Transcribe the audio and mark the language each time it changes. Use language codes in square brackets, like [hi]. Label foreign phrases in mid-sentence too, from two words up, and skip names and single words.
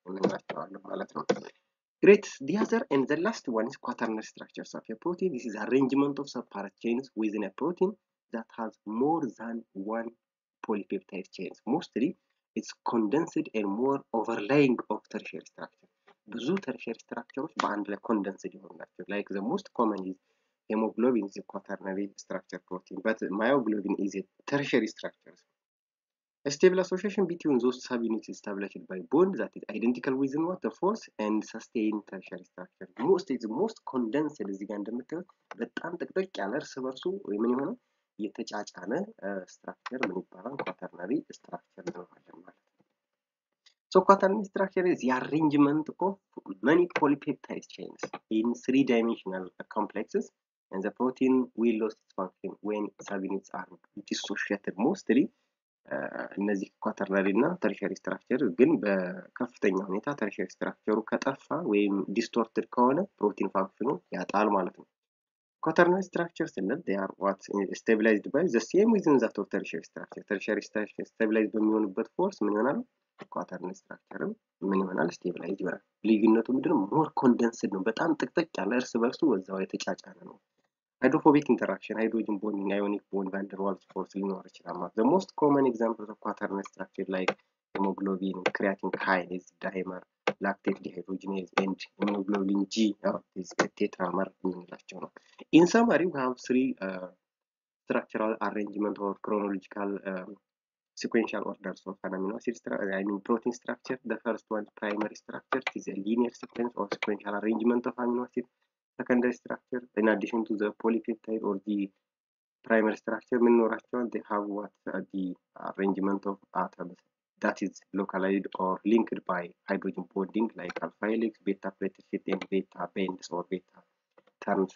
[en] Great. The other and the last one is quaternary structures of a protein. This is arrangement of separate chains within a protein that has more than one polypeptide chains. Mostly, it's condensed and more overlaying of tertiary structure. [am] ብዙ tertiary structures በአንድ ላይ condensed ይሆኑ ናቸው። [en] Like the most common is hemoglobin is a quaternary structure protein, but myoglobin is a tertiary structure. A stable association between those subunits is established by bond that is identical within what the force and sustain tertiary structure. Most condensed [am] እዚህ ጋር እንደምታዩት በጣም ጥቅጥቅ ያለ እርስ በርሱ ምን የሆነ የተጫጫነ ስትራክቸር ምን ይባላል? [en] quaternary structure [am] እንለዋለን ማለት ነው። [en] So quaternary structure is the arrangement of many polypeptide chains in 3-dimensional complexes, and the protein will lose its function when subunits are dissociated. [am] Mostly እነዚህ ኳተርናሪ እና [en] tertiary structure [am] ግን በከፍተኛ ሁኔታ [en] tertiary structure [am] ከጠፋ ወይም ዲስቶርትድ ከሆነ [en] protein function [am] ያጣል ማለት ነው። [en] quaternary structures and they are what stabilized by the same within that of tertiary structure. Tertiary structure stabilized [am] በሚሆንበት force ምን ይሆናል? [en] quaternary structure [am] ምን ይሆናል? [en] stabilized [am] ይሆናል። ልዩነቱ ምንድነው? [en] more condensed [am] ነው። በጣም ጥቅጥቅ ያለ እርስ በርሱ ወዛው የተጫጫነ ነው። [en] hydrophobic interaction, hydrogen bonding, ionic bond, van der Waals force [am] ሊኖር ይችላል ማለት። [en] The most common examples of quaternary structure like hemoglobin, creatine kinase, dimer, lactate dehydrogenase, and hemoglobin G, is tetramer [am] የምንላቸው ነው። [en] In summary, we have three structural arrangement or chronological sequential orders of an amino acid protein structure. The first one, primary structure, is a linear sequence or sequential arrangement of amino acid. Secondary structure, in addition to the polypeptide or the primary structure, they have what the arrangement of atoms that is localized or linked by hydrogen bonding, like alpha helix, beta plated sheet, and beta bands or beta terms.